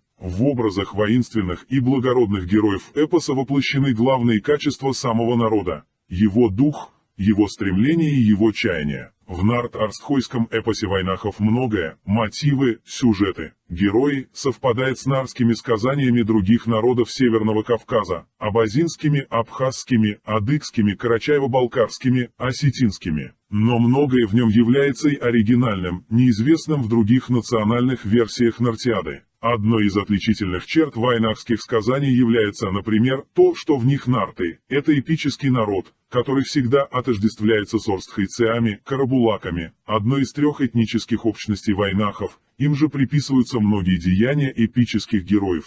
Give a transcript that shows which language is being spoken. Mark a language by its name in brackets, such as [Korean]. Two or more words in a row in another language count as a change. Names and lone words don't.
[Russian] В образах воинственных и благородных героев эпоса воплощены главные качества самого народа – его дух, его стремления и его чаяния. В нарт-арстхойском эпосе Вайнахов многое – мотивы, сюжеты, герои – совпадает с нарскими сказаниями других народов Северного Кавказа – абазинскими, абхазскими, адыгскими, карачаево-балкарскими, осетинскими. Но многое в нем является и оригинальным, неизвестным в других национальных версиях Нартиады. Одной из отличительных черт вайнахских сказаний является, например, то, что в них нарты – это эпический народ, который всегда отождествляется с орстхайцеами, карабулаками, одной из трех этнических общностей вайнахов, им же приписываются многие деяния эпических героев.